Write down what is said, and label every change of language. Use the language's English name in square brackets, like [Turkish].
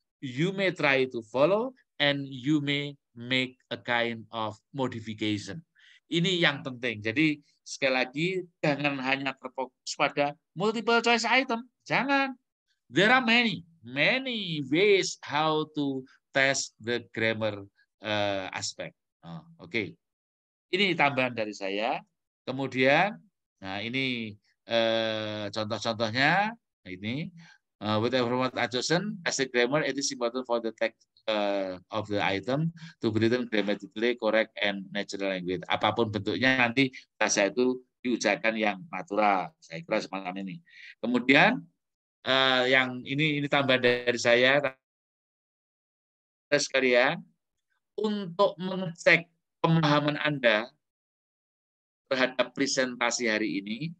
[English] You may try to follow and you may make a kind of modification. [Indonesian] Ini yang penting. Jadi sekali lagi jangan hanya terfokus pada multiple choice item. Jangan. [English] There are many ways how to test the grammar aspect. [Indonesian] Oke. Ini tambahan dari saya. Kemudian, nah ini contoh-contohnya. [English] Ini with format adjustment, as a grammar, it is important for the text of the item to be written grammatically correct and natural language. [Indonesian] Apapun bentuknya nanti bahasa itu diucapkan yang natural. Saya kira semacam ini. Kemudian yang ini tambahan dari saya sekalian, untuk mengecek pemahaman Anda terhadap presentasi hari ini,